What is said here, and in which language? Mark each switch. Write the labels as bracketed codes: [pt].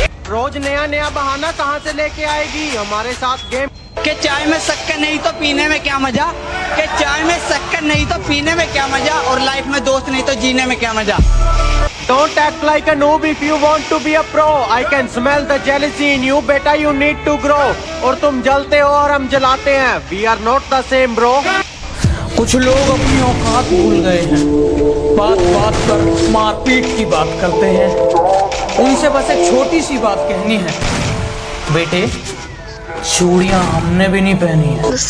[hi] रोज नया नया बहाना कहाँ से लेके आएगी हमारे साथ गेम? कि चाय में शक्कर नहीं तो पीने में क्या मजा, कि चाय में शक्कर नहीं तो पीने में क्या मजा, और लाइफ में दोस्त नहीं तो जीने में क्या मजा। [en] Don't act like a noob if you want to be a pro. I can smell the jealousy in you, बेटा you need to grow. [hi] और तुम जलते हो और हम जलाते हैं। [en] We are not the same bro. [hi] कुछ लोग अपनी औकात भूल गए हैं, बात बात पर मारपीट की बात करते हैं। उनसे बस एक छोटी सी बात कहनी है, बेटे चूड़ियां हमने भी नहीं पहनी है।